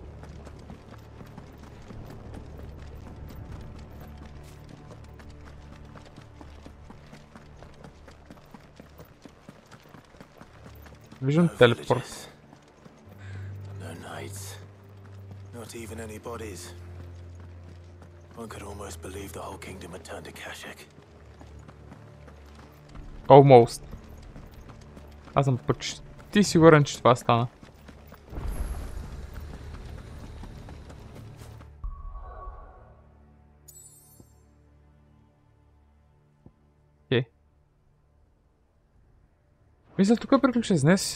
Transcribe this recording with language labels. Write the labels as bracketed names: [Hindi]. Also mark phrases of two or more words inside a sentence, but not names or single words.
[English] Vision teleport. No knights. Not even any bodies. One could almost believe the whole kingdom had turned to Kashek. Almost. [Bulgarian] Аз съм почти сигурен, че това стана. Мисля, тук приключи с днес.